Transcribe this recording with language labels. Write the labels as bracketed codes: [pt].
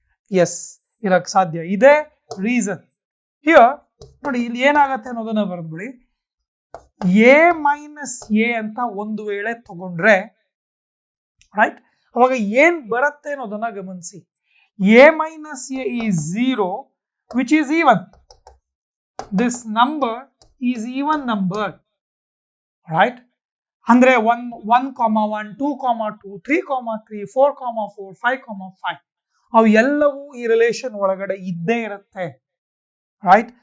[kn] S, ಇರಕ್ ಸಾಧ್ಯ ಇದೆ. Reason here ನೋಡಿ, ಇಲ್ಲಿ ಏನಾಗತ್ತೆ ಅನ್ನೋದನ್ನ ಬರೆದ್ಬಿಡಿ. ಎ ಮೈನಸ್ ಎ ಅಂತ ಒಂದು ವೇಳೆ ತಗೊಂಡ್ರೆ, ರೈಟ್, ಅವಾಗ ಏನ್ ಬರುತ್ತೆ ಅನ್ನೋದನ್ನ ಗಮನಿಸಿ. [en] a minus a is 0, which is even. This number is even number, right? [kn] Andre 1, 1, 1, 2, 2, 3, 3, 4, 4, 5, 5 ಅವು ಎಲ್ಲವೂ ಈ ರಿಲೇಷನ್ ಒಳಗಡೆ ಇದ್ದೇ ಇರುತ್ತೆ, right?